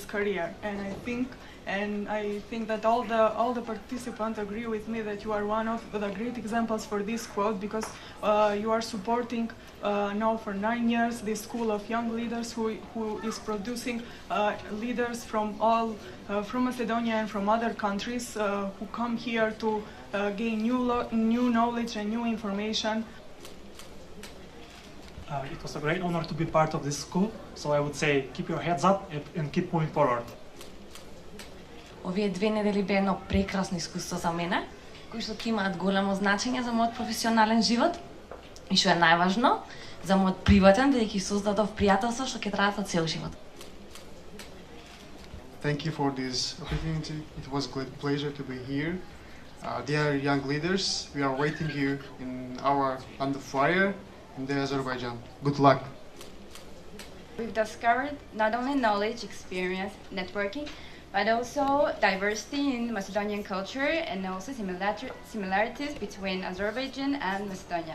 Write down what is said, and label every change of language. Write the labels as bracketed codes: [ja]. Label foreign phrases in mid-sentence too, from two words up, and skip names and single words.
[en] career, and I think that all the participants agree with me that you are one of the great examples for this quote, because you are supporting now for 9 years this school of young leaders who is producing leaders from from Macedonia and from other countries who come here to gain new knowledge and new information. It was a great honor to be part of this school, so I would say keep your heads up and keep moving forward. [mk] Овие 2 недели бе едно прекрасно искуство за мене, кои што ќе имаат големо значење за мојот професионален живот и што е најважно, за мојот приватен, бидејќи создадов пријателство што ќе траат цел живот. [en] Thank you for this opportunity. It was a great pleasure to be here. Dear young leaders, we are waiting you in our land of fire in the Azerbaijan. Good luck. We've discovered not only knowledge, experience, networking, but also diversity in Macedonian culture and also similarities between Azerbaijan and Macedonia.